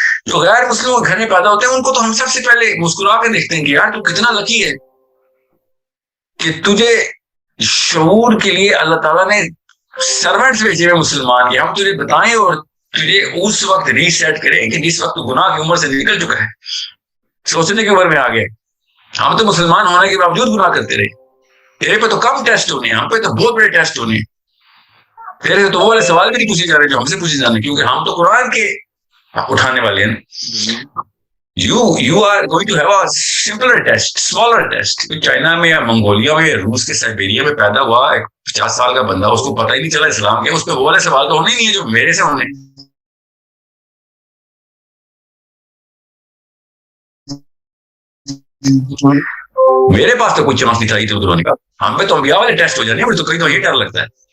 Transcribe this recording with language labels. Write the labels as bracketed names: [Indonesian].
[Urdu] جو غیر مسلموں کے گھر میں پیدا ہوتے ہیں ان کو تو ہم سب سے پہلے مسکرا کے دیکھتے ہیں کہ یار تو کتنا لکی ہے کہ تجھے شعور کے لیے اللہ تعالیٰ نے سرونٹس بھیجے ہوئے مسلمان کے، ہم تجھے بتائیں اور تجھے اس وقت ریسیٹ کریں کہ جس وقت تو گناہ کی عمر سے نکل چکا ہے، سوچنے کی عمر میں آ گئے. ہم تو مسلمان ہونے کے باوجود گناہ کرتے رہے، تیرے پہ تو کم ٹیسٹ ہونے ہیں، ہم پہ تو بہت بڑے ٹیسٹ ہونے ہیں. تیرے سے تو وہ والے سوال بھی نہیں پوچھے جا رہے جو ہم سے پوچھے جانے، کیونکہ ہم تو قرآن کے اٹھانے والے ہیں. [English] You are going to have a simpler test, smaller test. [Urdu] China میں یا منگولیا میں یا روس کے سائبیریا میں پیدا ہوا ایک 50 سال کا بندہ، اس کو پتہ ہی نہیں چلا اسلام کے، اس پہ وہ والے سوال تو ہونے ہی نہیں ہے جو میرے سے ہونے. میرے پاس تو کوئی چانس نہیں تھا ادھر ہونے کا، ہم پہ تو انبیاء والے ٹیسٹ ہو جانے ہیں، مجھے تو کہیں تو یہ ڈر لگتا ہے.